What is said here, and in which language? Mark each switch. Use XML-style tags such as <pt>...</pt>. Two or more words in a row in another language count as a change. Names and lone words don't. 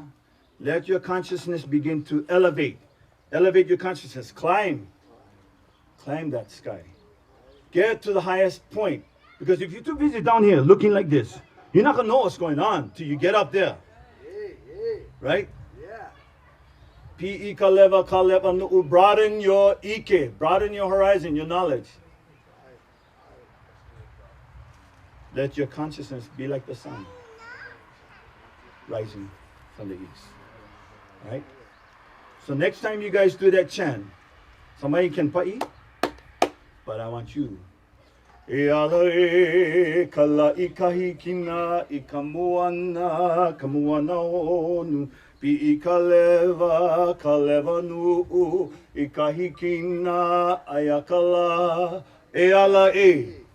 <en>Let your consciousness begin to elevate. Elevate your consciousness. Climb that sky. Get to the highest point. Because if you're too busy down here looking like this, you're not going to know what's going on till you get up there. Right? Yeah.</en> <haw>Pi'i kaleva kaleva nu'u.</haw> <en>Broaden your ike. Broaden your horizon, your knowledge. Let your consciousness be like the sun, rising from the east. Right? So next time you guys do that chant, somebody can pa'i, but I want you.</en> <haw>Iala e kala ikahikina ikamuana kamuana onu pi kaleva nu'u ikahikina ayakala iala e</haw>